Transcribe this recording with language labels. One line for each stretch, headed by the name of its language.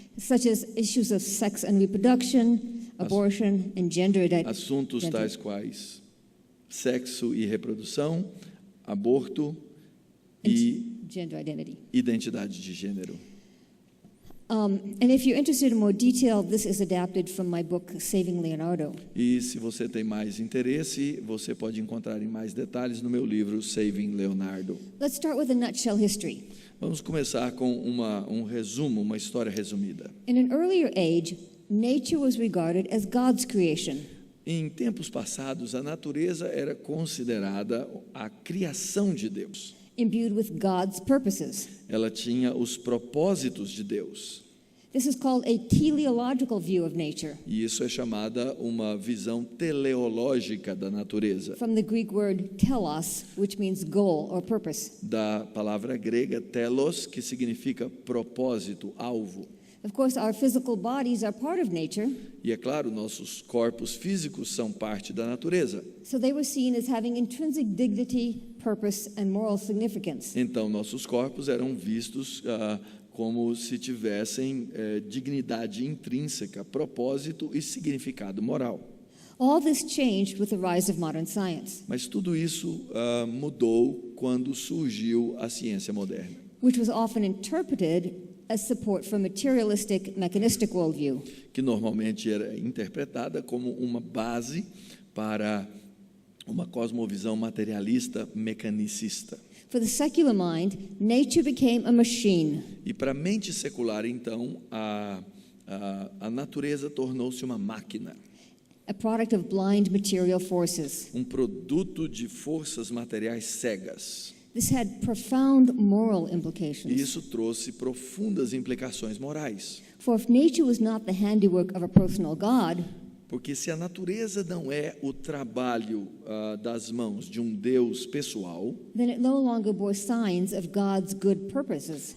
English: Such as issues of sex and reproduction, abortion, and gender identity.
Portuguese: Assuntos tais quais sexo e reprodução, aborto e
English: gender identity.
Portuguese: identidade de gênero.
English: And if you're interested in more detail, this is adapted from my book, Saving Leonardo.
Portuguese: E se você tem mais interesse, você pode encontrar em mais detalhes no meu livro Saving Leonardo.
English: Let's start with a nutshell history.
Portuguese: Vamos começar com um resumo, uma história resumida.
English: In an earlier age, nature was regarded as God's creation.
Portuguese: Em tempos passados, a natureza era considerada a criação de Deus.
English: Imbued with God's purposes.
Portuguese: Ela tinha os propósitos de Deus.
English: This is called a teleological view of nature.
Portuguese: E isso é chamada uma visão teleológica da natureza.
English: From the Greek word telos, which means goal or purpose.
Portuguese: Da palavra grega telos, que significa propósito, alvo.
English: Of course, our physical bodies are part of nature.
Portuguese: E é claro, nossos corpos físicos são parte da natureza.
English: So they were seen as having intrinsic dignity, purpose, and moral significance.
Portuguese: Então, nossos corpos eram vistos como se tivessem dignidade intrínseca, propósito e significado moral.
English: All this changed with the rise of modern science,
Portuguese: Mas tudo isso mudou quando surgiu a ciência moderna,
English: which was often interpreted as support for materialistic, mechanistic worldview.
Portuguese: que normalmente era interpretada como uma base para uma cosmovisão materialista mecanicista.
English: For the secular mind, nature became a machine.
Portuguese: E para a mente secular, então, a natureza tornou-se uma máquina,
English: A product of blind material forces.
Portuguese: um produto de forças materiais cegas.
English: This had profound moral
Portuguese: E
English: implications.
Portuguese: isso trouxe profundas implicações morais.
English: For if nature was not the handiwork of a personal God,
Portuguese: Porque se a natureza não é o trabalho das mãos de um Deus pessoal,
English: then it no longer bore signs of God's good purposes.